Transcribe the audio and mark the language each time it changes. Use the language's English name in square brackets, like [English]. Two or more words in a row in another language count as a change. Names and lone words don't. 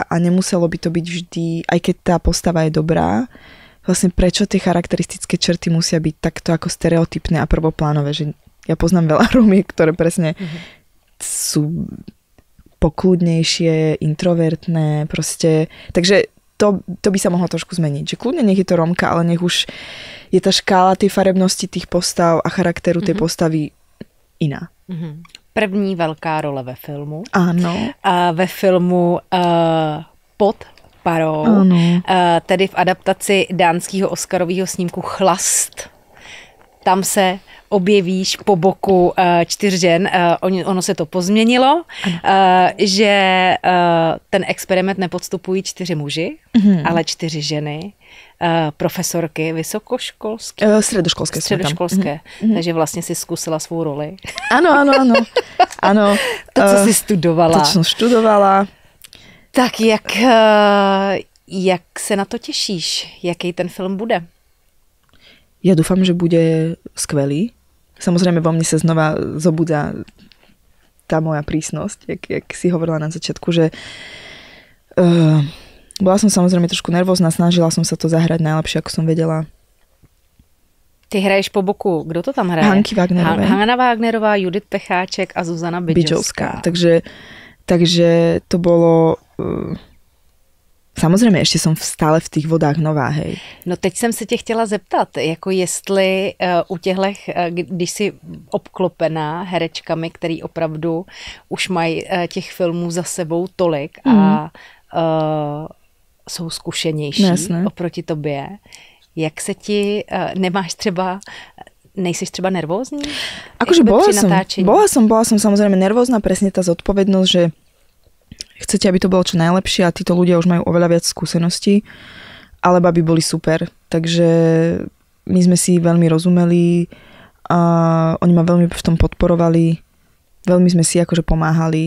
[Slovak] a nemuselo by to byť vždy, aj keď tá postava je dobrá, vlastne prečo tie charakteristické črty musia byť takto ako stereotypné a prvoplánové, že ja poznám veľa Rómiek, ktoré presne sú pokľudnejšie, introvertné, proste, takže to by sa mohlo trošku zmeniť, že kľudne nech je to Rómka, ale nech už je tá škála tej farebnosti tých postav a charakteru tej postavy iná. [Czech] První velká role ve filmu. [Slovak] Áno. [Czech] A ve filmu Pod parou, tedy v adaptaci dánského oscarového snímku Chlast. Tam se objevíš po boku 4 žen, ono se to pozměnilo, že ten experiment nepodstupují 4 muži, ale 4 ženy, profesorky vysokoškolské. Středoškolské. Takže vlastně si zkusila svou roli. Ano. To, co si studovala. [Slovak] To, co študovala. [Czech] Tak jak se na to těšíš? Jaký ten film bude? [Slovak] Ja dúfam, že bude skvelý. Samozrejme vo mne sa znova zobudza tá moja prísnosť, jak si hovorila na začiatku, že bola som samozrejme trošku nervózna, snažila som sa to zahrať najlepšie, ako som vedela. [Czech] Ty hraješ po boku, kdo to tam hraje? Hanky Wagnerová. Hanna Wagnerová, Judith Pecháček a Zuzana Bidžovská. [Slovak] Takže to bolo... [Czech] Samozřejmě ještě jsem stále v těch vodách nová, hej. No teď jsem se tě chtěla zeptat, jako jestli u těchto, když jsi obklopená herečkami, který opravdu už mají těch filmů za sebou tolik a jsou zkušenější oproti tobě, jak se ti, nejsiš třeba nervózní? [Slovak] Akože bola som samozrejme nervózna, presne tá zodpovednosť, že chcete, aby to bolo čo najlepšie a títo ľudia už majú oveľa viac skúseností, alebo aby boli super. Takže my sme si veľmi rozumeli a oni ma veľmi v tom podporovali, veľmi sme si akože pomáhali.